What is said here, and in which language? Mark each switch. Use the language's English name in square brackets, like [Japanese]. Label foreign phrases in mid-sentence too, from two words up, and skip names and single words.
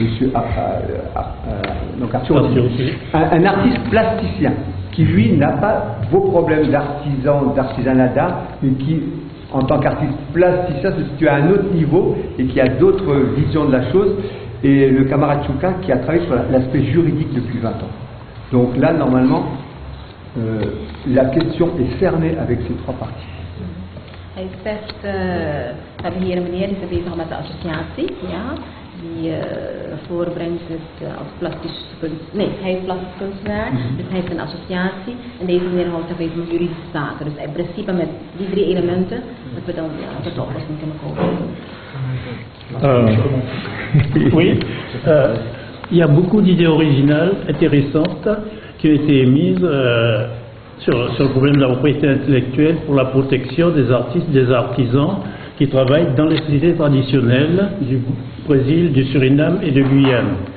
[French] Monsieur donc Arthur, un artiste plasticien qui lui n'a pas vos problèmes d'artisanat d'art, mais qui en tant qu'artiste plasticien se situe à un autre niveau et qui a d'autres visions de la chose, et le camarade Chouka qui a travaillé sur l'aspect juridique depuis 20 ans. Donc là, normalement, la question est cernée avec ces trois parties. [Dutch] Hij zegt, we hebben hier een meneer die is bezig met de associatie, ja, die voorbrengt het als plastisch kunstenaar. Nee, hij is plastisch kunstenaar, dus hij heeft een associatie en deze meneer houdt zich bezig met juridische zaken. Dus in principe met die drie elementen, dat we dan tot de oplossing kunnen komen. [French] Oui, il y a beaucoup d'idées originales, intéressantes, qui ont été émises sur le problème de la propriété intellectuelle pour la protection des artistes, des artisans qui travaillent dans les sociétés traditionnelles du Brésil, du Suriname et de Guyane.